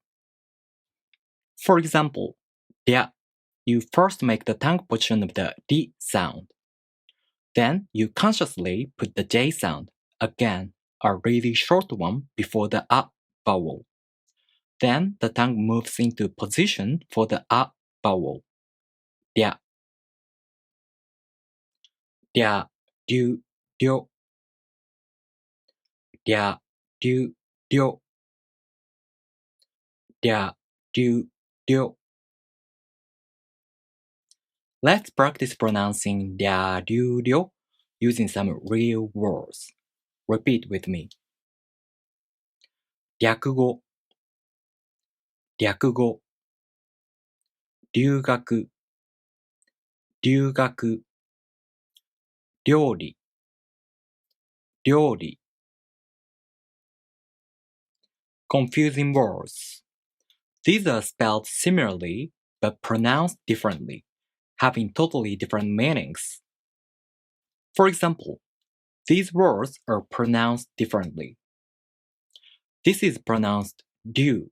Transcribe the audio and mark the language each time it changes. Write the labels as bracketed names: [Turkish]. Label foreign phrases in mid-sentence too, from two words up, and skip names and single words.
[English] For example, Rya, you first make the tongue position of the D sound. Then you consciously put the J sound, again, a really short one, before the A vowel. Then the tongue moves into position for the A vowel, Rya. Rya Ryu Ryo. Rya Ryu Ryo. Rya Ryu Ryo. Let's practice pronouncing Rya Ryu Ryo using some real words. Repeat with me. [Japanese] 略語、略語、留学、留学、料理、料理。 [English] Confusing words. These are spelled similarly but pronounced differently, having totally different meanings. For example, these words are pronounced differently. This is pronounced do.